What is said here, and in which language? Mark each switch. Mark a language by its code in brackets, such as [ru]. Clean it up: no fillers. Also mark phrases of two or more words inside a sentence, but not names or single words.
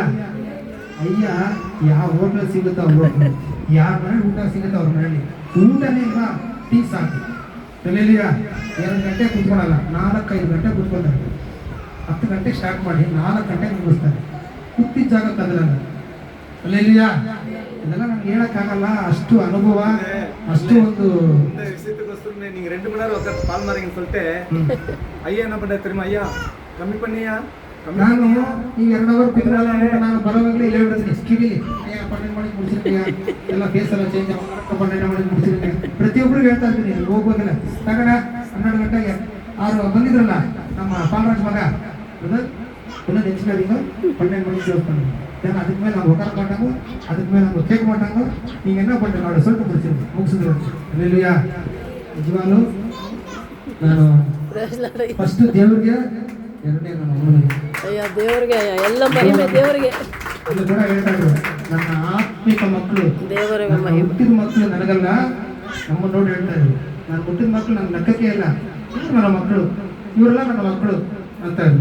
[kn] ಅಯ್ಯ ಯಾವ ಹೋಟ್ಲಲ್ಲಿ ಸಿಗುತ್ತೋ ಅವ್ರ ಹೋಟ್ಲು, ಯಾರ ಮನೇಲಿ ಊಟ ಸಿಗುತ್ತೋ ಅವ್ರ ಮನೇಲಿ ಊಟನೇ ಇಲ್ವಾ, ಟೀ ಸಾಕು. ಅಲ್ಲೆಲ್ಲೂಯ್ಯ. 2 ಗಂಟೆ ಕುತ್ಕೊಳಲ್ಲ, 4-5 ಗಂಟೆ ಕುತ್ಕೊತಾರೆ. 10 ಗಂಟೆಗೆ ಸ್ಟಾರ್ಟ್ ಮಾಡಿ 4 ಗಂಟೆಗೆ ಮುಗಿಸ್ತಾರೆ. ಕೂತಿದ್ದ ಜಾಗ ಕದಲಲ್ಲ. ಅಲ್ಲೆಲ್ಲೂಯ್ಯ. ಇದೆಲ್ಲ ನಮ್ಗೆ ಹೇಳಕ್ಕಾಗಲ್ಲ, ಅಷ್ಟು ಅನುಭವ, ಅಷ್ಟು ಒಂದು [ta] நீங்க 2 மணி நேரம் உட்காந்து பால் மாறிங்கன்னு சொல்லிட்டு ஐயா என்ன பண்றாரு தெரியுமா? ஐயா கம்மி பண்ணியா, [kn] ನಾನು ಈ 2 ಅವರ್ ಕುತ್ಕೊಳ್ಳಲ್ಲ ಅಂತ ನಾನು ಬರೋವಾಗಲೇ ಹೇಳ್ಬಿಡ್ತೀನಿ ಕಿವಿಲಿ, ಅಯ್ಯ 12 ಮಣಿಗೆ ಮುಗಿಸಿರ್ತೀಯ, ಎಲ್ಲ ಫೇಸ್ ಎಲ್ಲ ಚೇಂಜ್ 12 ಮಣಿಗೆ ಮುಗಿಸಿರ್ತೀನಿ. ಪ್ರತಿಯೊಬ್ಬರಿಗೂ ಹೇಳ್ತಾ ಇರ್ತೀನಿ, ಹೋಗ್ಬೇಕಲ್ಲ ತಗಣ 12 ಗಂಟೆಗೆ 6 ಬಂದಿದ್ರಲ್ಲ ನಮ್ಮ ಪಾಲರಾಜ್ ಮಗ ಇನ್ನೂ ನೆಚ್ಚಿನೀಗ 12 ಮಣಿಗೆ ಸೇರ್ಕೊಂಡು ನಾನು ಅದಕ್ಕೆ ಮೇಲೆ ನಾವು ಒಟ್ಟಾರ ಮಾಡಾಂಗು, ಅದಕ್ಕೆ ಮೇಲೆ ನಾವು ಕೇಕ್ ಮಾಡಾಂಗು, ನೀವು [ta] என்ன பண்ண [kn] ನೋಡಿ ಸ್ವಲ್ಪ ಬಿಡ್ತೀನಿ ಮುಗಿಸಿದ್ರು. ಅಲ್ಲೆಲ್ಲೂಯ್ಯ. ನಿಜವಾಗ್ಲೂ ನಾನು ಫಸ್ಟ್ ದೇವ್ರಿಗೆ, ಎರಡನೇ ನನ್ನ ಅಮ್ಮನಿಗೆ. ಅಯ್ಯ ದೇವ್ರಿಗೆ, ಎಲ್ಲ ಮಹಿಮೆ ದೇವರಿಗೆ. ಇದು ಕೂಡ ಹೇಳ್ತಾ ಇದ್ರು, ನನ್ನ ಆತ್ಮಿಕ ಮಕ್ಕಳು, ದೇವರಿಗೆ ನನ್ನ ಮಹಿಮೆ. ಹುಟ್ಟಿದ ಮಕ್ಕಳು ನನಗಲ್ಲ, ನಮ್ಮ ನೋಡಿ ಹೇಳ್ತಾ ಇದ್ರು, ನಾನು ಹುಟ್ಟಿದ ಮಕ್ಕಳು ನನ್ನ ಲೆಕ್ಕಕ್ಕೆ ಇಲ್ಲ, ಇವ್ರು ನನ್ನ ಮಕ್ಕಳು, ಇವರೆಲ್ಲ ನನ್ನ ಮಕ್ಕಳು ಅಂತ ಇದ್ರು.